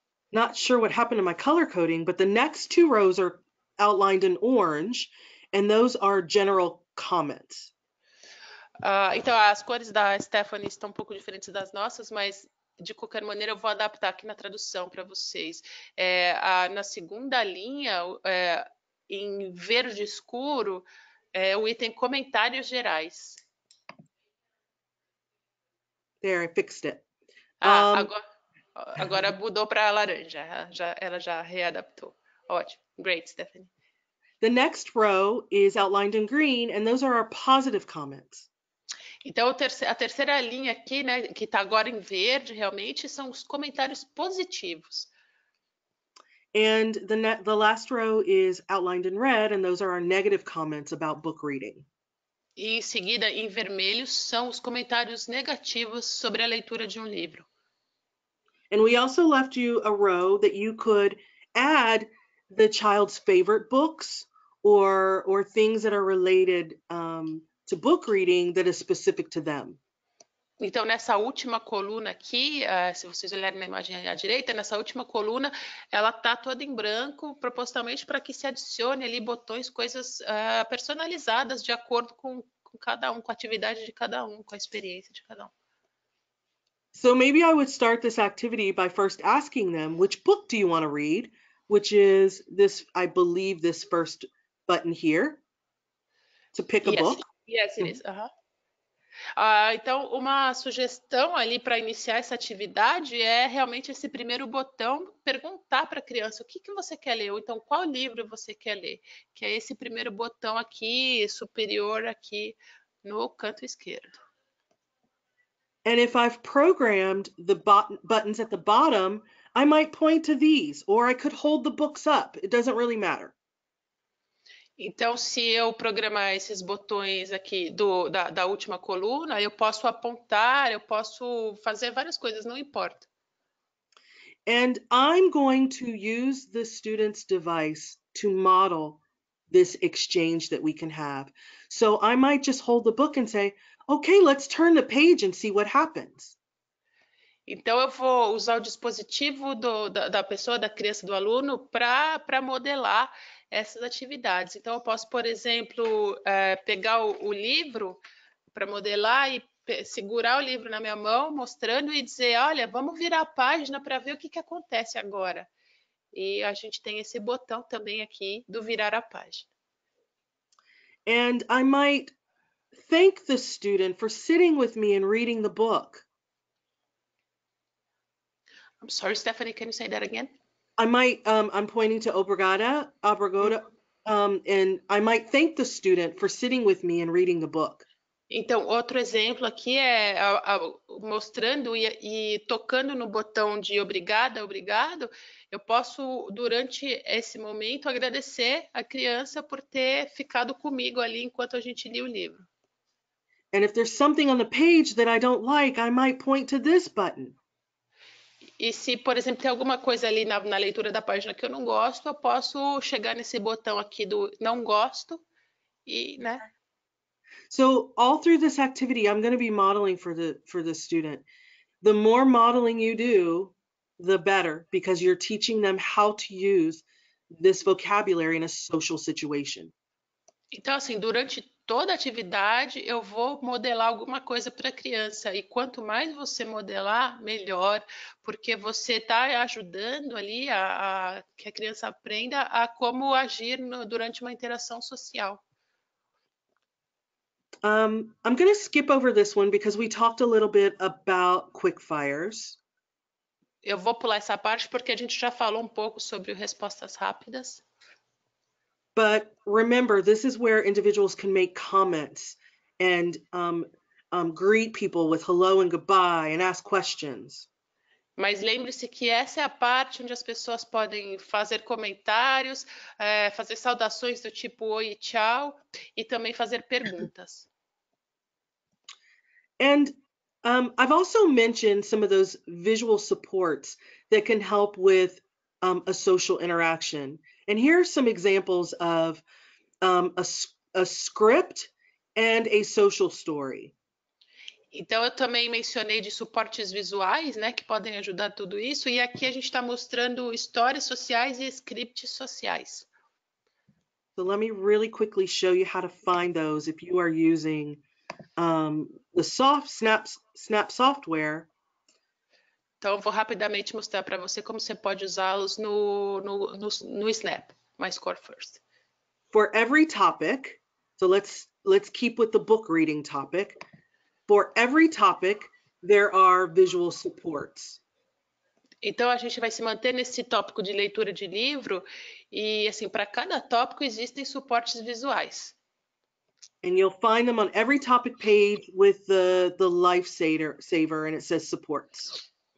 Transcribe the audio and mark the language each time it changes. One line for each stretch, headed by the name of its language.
English: Not sure what happened to my color coding, but the next two rows are outlined in orange, and those are general comments.
Portuguese: Então, as cores da Stephanie estão um pouco diferentes das nossas, mas de qualquer maneira eu vou adaptar aqui na tradução para vocês. Na segunda linha, em verde escuro, o item comentários gerais.
English: There, I fixed it.
Portuguese: Agora mudou para laranja, ela já readaptou. Ótimo,
English: great,
Portuguese: Stephanie.
English: The next row is outlined in green, and those are our positive comments.
Portuguese: Então, a terceira linha aqui, né, que está agora em verde, realmente, são os comentários positivos.
English: And the last row is outlined in red, and those are our negative comments about book reading.
Portuguese: E em seguida, em vermelho, são os comentários negativos sobre a leitura de um livro.
English: And we also left you a row that you could add the child's favorite books or things that are related to book reading that is specific to them.
Portuguese: Então, nessa última coluna aqui, se vocês olharem na imagem à direita, nessa última coluna, ela está toda em branco, propositalmente para que se adicione ali botões, coisas personalizadas de acordo com cada um, com a atividade de cada um, com a experiência de cada um.
English: So maybe I would start this activity by first asking them, which book do you want to read? Which is this, I believe, this first button here, to pick a book. Yes, it is.
Portuguese: Então, uma sugestão ali para iniciar essa atividade é realmente esse primeiro botão, perguntar para a criança o que você quer ler, ou então qual livro você quer ler, que é esse primeiro botão aqui, superior aqui no canto esquerdo.
English: And if I've programmed the buttons at the bottom, I might point to these, or I could hold the books up. It doesn't really matter.
Portuguese: Então, se eu programar esses botões aqui da última coluna, eu posso apontar, eu posso fazer várias coisas, não importa.
English: And I'm going to use the student's device to model this exchange that we can have. So I might just hold the book and say, okay, let's turn the page and see what happens.
Portuguese: Então, eu vou usar o dispositivo da pessoa, da criança, do aluno, para modelar essas atividades. Então, eu posso, por exemplo, pegar o livro para modelar e segurar o livro na minha mão, mostrando e dizer, olha, vamos virar a página para ver o que acontece agora. E a gente tem esse botão também aqui do virar a página.
English: And I might thank the student for sitting with me and reading the book. I'm sorry, Stephanie, can you say that again? I might, I'm pointing to obrigada, and I might thank the student for sitting with me and reading the book.
Portuguese: Então, outro exemplo aqui é mostrando e tocando no botão de obrigada, obrigado, eu posso, durante esse momento, agradecer a criança por ter ficado comigo ali enquanto a gente lia o livro.
English: And if there's something on the page that I don't like, I might point to this button.
Portuguese: E se, por exemplo, tem alguma coisa ali na leitura da página que eu não gosto, eu posso chegar nesse botão aqui do não gosto e, né?
English: So all through this activity, I'm going to be modeling for the student. The more modeling you do, the better, because you're teaching them how to use this vocabulary in a social situation.
Portuguese: Então, assim, durante toda a atividade, eu vou modelar alguma coisa para a criança. E quanto mais você modelar, melhor, porque você está ajudando ali que a criança aprenda a como agir durante uma interação social.
English: I'm going to skip over this one because we talked a little bit about quick fires.
Portuguese: Eu vou pular essa parte porque a gente já falou um pouco sobre respostas rápidas.
English: But remember, this is where individuals can make comments and greet people with hello and goodbye and ask questions.
Portuguese: Mas lembre-se que essa é a parte onde as pessoas podem fazer comentários, fazer saudações do tipo oi e tchau, e também fazer perguntas.
English: And I've also mentioned some of those visual supports that can help with a social interaction. And here are some examples of a script and a social story.
Portuguese: Então, eu também mencionei de suportes visuais, né, que podem ajudar tudo isso, e aqui a gente está mostrando histórias sociais e scripts sociais.
English: So let me really quickly show you how to find those if you are using the Snap software.
Portuguese: Então, eu vou rapidamente mostrar para você como você pode usá-los no Snap, My Score First.
English: For every topic, so let's keep with the book reading topic. For every topic, there are visual supports.
Portuguese: Então, a gente vai se manter nesse tópico de leitura de livro e, assim, para cada tópico existem suportes visuais.
English: And you'll find them on every topic page with the lifesaver and it says supports.